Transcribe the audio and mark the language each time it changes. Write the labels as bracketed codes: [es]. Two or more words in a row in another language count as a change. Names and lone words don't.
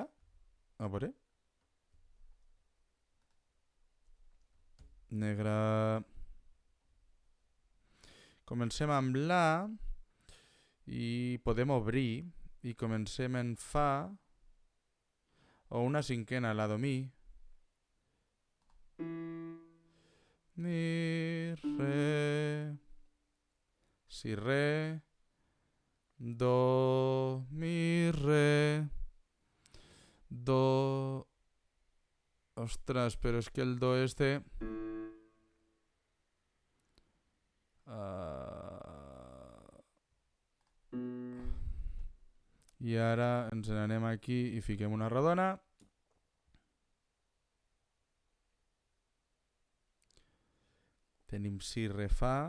[ca] A veure. Negra... Comencem amb la i podem obrir i comencem en fa o una cinquena, la do mi. Mi, re, si, re, do, mi, re, do... Ostras, però és que el do este... I ara ens n'anem aquí i fiquem una rodona. Tenim si, re, fa...